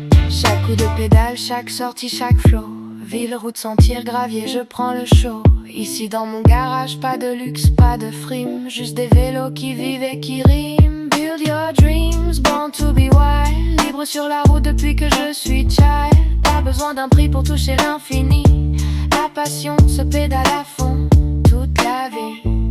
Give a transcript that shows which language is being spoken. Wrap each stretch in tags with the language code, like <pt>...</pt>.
<fr>Chaque coup de pédale, chaque sortie, chaque flow. Ville, route, sentier, gravier, je prends le show. Ici dans mon garage, pas de luxe, pas de frime. Juste des vélos qui vivent et qui riment.</fr> <en>Build your dreams, born to be wild.</en> <fr>Libre sur la route depuis que je suis child. Pas besoin d'un prix pour toucher l'infini. La passion se pédale à fond toute la vie.</fr>